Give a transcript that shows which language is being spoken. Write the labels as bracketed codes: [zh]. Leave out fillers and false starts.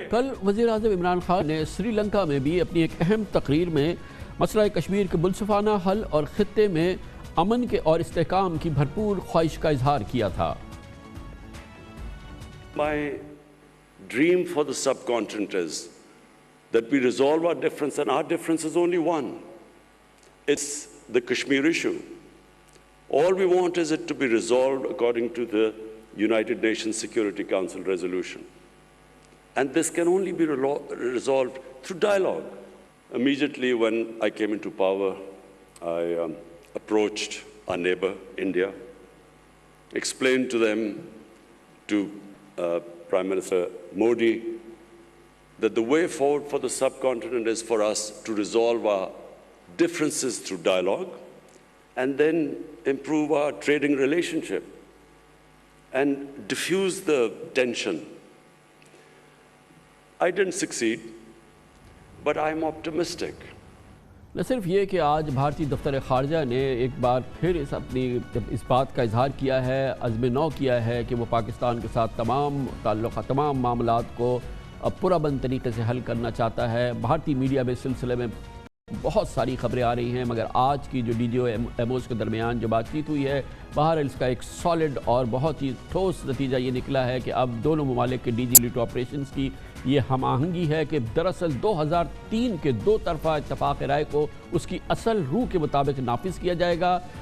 [ur] کل وزیراعظم عمران خان نے سری لنکا میں بھی اپنی ایک اہم تقریر میں مسئلہ کشمیر کے منصفانہ حل اور خطے میں امن کے اور استحکام کی بھرپور خواہش کا اظہار کیا تھا۔ [en] My dream for the subcontinent is that we resolve our difference, and our difference is only one. It's the Kashmir issue. All we want is it to be resolved according to the United Nations Security Council resolution. And this can only be resolved through dialogue. Immediately when I came into power, I approached our neighbor, India, explained to them, to Prime Minister Modi, that the way forward for the subcontinent is for us to resolve our differences through dialogue and then improve our trading relationship and diffuse the tension. I didn't succeed, but I'm optimistic. [ur] نہ صرف یہ کہ آج بھارتی دفتر خارجہ نے ایک بار پھر اس بات کا اظہار کیا ہے، عزم نو کیا ہے کہ وہ پاکستان کے ساتھ تمام معاملات کو پرامن طریقے سے حل کرنا چاہتا ہے۔ بھارتی میڈیا میں اس سلسلے میں بہت ساری خبریں آ رہی ہیں، مگر آج کی جو D جی O M Os کے درمیان جو بات چیت ہوئی ہے، باہر اس کا ایک سالڈ اور بہت ہی ٹھوس نتیجہ یہ نکلا ہے کہ اب دونوں ممالک کے ڈی جی لیٹو آپریشنز کی یہ ہم آہنگی ہے کہ دراصل 2003 کے 2 طرفہ اتفاق رائے کو اس کی اصل روح کے مطابق نافذ کیا جائے گا۔